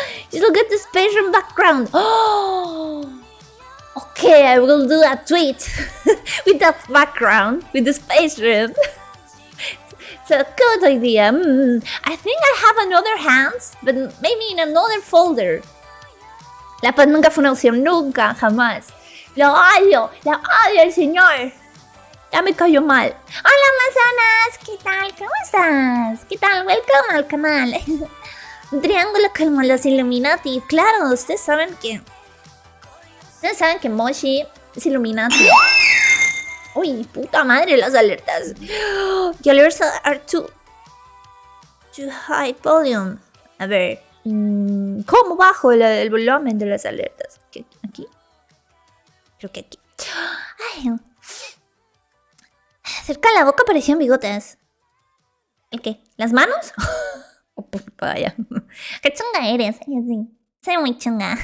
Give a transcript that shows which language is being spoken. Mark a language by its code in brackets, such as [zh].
[en] Just look at the space and background. Oh, okay, I will do a tweet with that background, with the space room. It's a good idea. I think I have another hands, but maybe in another folder. [es] La paz nunca fue una opción, nunca, jamás. Lo odio al señor. Ya me cayó mal. Hola, Amazonas, ¿qué tal? ¿Cómo estás? ¿Qué tal? Welcome al canal. Un triángulo como los Illuminati. Claro, ustedes saben que Moshi es Illuminati. Uy, puta madre, las alertas. [en] The alerts are too high volume. [es] A ver, ¿cómo bajo el volumen de las alertas? ¿Aquí? Creo que aquí. Ay, cerca de la boca parecían bigotes. ¿El qué? ¿Las manos? Oh, vaya. ¿Qué chunga eres? Soy muy chunga.